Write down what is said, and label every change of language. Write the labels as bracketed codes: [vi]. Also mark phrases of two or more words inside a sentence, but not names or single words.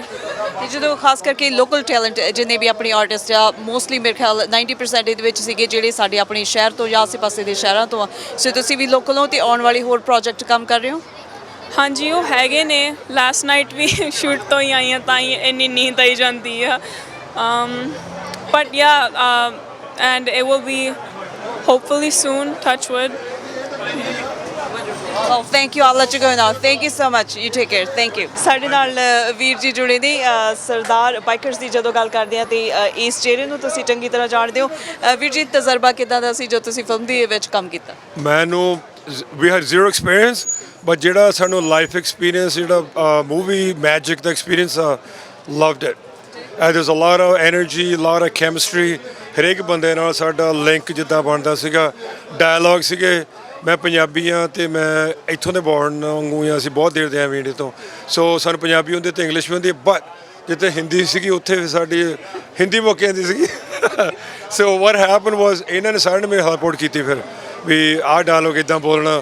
[pa] ਤੇ ਜਦੋਂ ਖਾਸ ਕਰਕੇ [en] local talent [pa] ਜਿੰਨੇ ਵੀ ਆਪਣੇ ਆਰਟਿਸਟ ਆ, ਮੋਸਟਲੀ ਮੇਰੇ ਖਿਆਲ 90% ਇਹਦੇ ਵਿੱਚ ਸੀਗੇ ਜਿਹੜੇ ਸਾਡੇ ਆਪਣੇ ਸ਼ਹਿਰ ਤੋਂ ਜਾਂ ਆਸੇ ਪਾਸੇ ਦੇ ਸ਼ਹਿਰਾਂ ਤੋਂ ਆ। ਸੋ ਤੁਸੀਂ ਵੀ ਲੋਕਲ ਹੋ ਤੇ ਆਉਣ ਵਾਲੀ ਹੋਰ ਪ੍ਰੋਜੈਕਟ ਕੰਮ ਕਰ ਰਹੇ ਹੋ? ਹਾਂਜੀ, ਉਹ ਹੈਗੇ ਨੇ। [en] last night [pa] ਵੀ ਸ਼ੂਟ ਤੋਂ ਹੀ ਆਈਆਂ ਤਾਂ ਹੀ ਇੰਨੀ ਨੀਂਦ ਆਈ ਜਾਂਦੀ ਆ। [en] But yeah, and it will be hopefully soon, touch wood. Oh, thank you. I'll let you go now. Thank you so much. You take care. Thank you. [pa] ਸਾਡੇ ਨਾਲ ਵੀਰ ਜੀ ਜੁੜੇ ਨੇ ਸਰਦਾਰ ਬਾਈਕਰਸ ਦੀ। ਜਦੋਂ ਗੱਲ ਕਰਦੇ ਆ ਤੇ ਇਸ ਚਿਹਰੇ ਨੂੰ ਤੁਸੀਂ ਚੰਗੀ ਤਰ੍ਹਾਂ ਜਾਣਦੇ ਹੋ। ਵੀਰ ਜੀ, ਤਜਰਬਾ ਕਿੱਦਾਂ ਦਾ ਸੀ ਜੋ ਤੁਸੀਂ ਫਿਲਮ ਦੇ ਵਿੱਚ ਕੰਮ ਕੀਤਾ? ਮੈਨੂੰ [en] we had zero experience, [pa] but ਜਿਹੜਾ ਸਾਨੂੰ [en] life experience, [pa] ਜਿਹੜਾ [en] movie magic [pa] ਦਾ ਐਕਸਪੀਰੀਅੰਸ ਆ, [en] loved it. There's a lot of energy, a lot of chemistry. [pa] ਹਰੇਕ ਬੰਦੇ ਨਾਲ ਸਾਡਾ ਲਿੰਕ ਜਿੱਦਾਂ ਬਣਦਾ ਸੀਗਾ। ਡਾਇਲੌਗ ਸੀਗੇ। ਮੈਂ ਪੰਜਾਬੀ ਹਾਂ ਅਤੇ ਮੈਂ ਇੱਥੋਂ ਦੇ ਬੋਰਨ ਵਾਂਗੂ ਹਾਂ। ਅਸੀਂ ਬਹੁਤ ਦੇਰ ਦੇ ਹਾਂ ਇੰਡੀਆ ਤੋਂ। ਸੋ ਸਾਨੂੰ ਪੰਜਾਬੀ ਹੁੰਦੀ ਅਤੇ ਇੰਗਲਿਸ਼ ਵੀ ਹੁੰਦੀ, ਬਟ ਜਿੱਥੇ ਹਿੰਦੀ ਸੀਗੀ ਉੱਥੇ ਸਾਡੀ ਹਿੰਦੀ ਮੁੱਕ ਜਾਂਦੀ ਸੀਗੀ। [en] so what happen was [pa] ਇਹਨਾਂ ਨੇ ਸਾਰਿਆਂ ਨੇ ਮੇਰੀ ਸਪੋਰਟ ਕੀਤੀ ਫਿਰ ਵੀ ਆਹ ਡਾਇਲੌਗ ਇੱਦਾਂ ਬੋਲਣਾ।